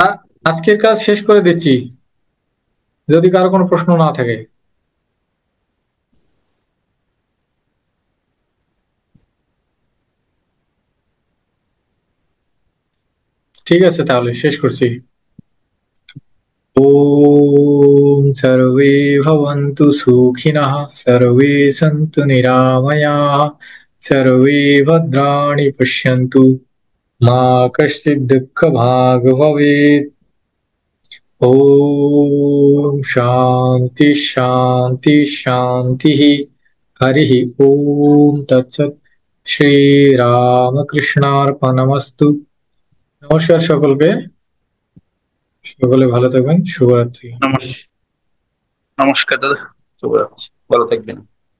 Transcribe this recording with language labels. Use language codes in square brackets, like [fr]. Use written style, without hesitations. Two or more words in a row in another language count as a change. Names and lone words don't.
[bn] আজকের কাজ শেষ করে দিচ্ছি, যদি কারো কোনো প্রশ্ন না থাকে। ঠিক আছে, তাহলে শেষ করছি। [sa] ॐ सर्वे भवन्तु सुखिनः, सर्वे सन्तु निरामयाः, सर्वे भद्राणि पश्यन्तु, मा कश्चित् दुःखभाग् भवेत्। ॐ शान्ति शान्ति शान्तिः। हरिः ॐ तत्सत्। श्रीरामकृष्णार्पणमस्तु। [bn] নমস্কার সকলকে, সকলে ভালো থাকবেন, শুভরাত্রি। নমস্কার দাদা, শুভরাত্রি, ভালো থাকবেন।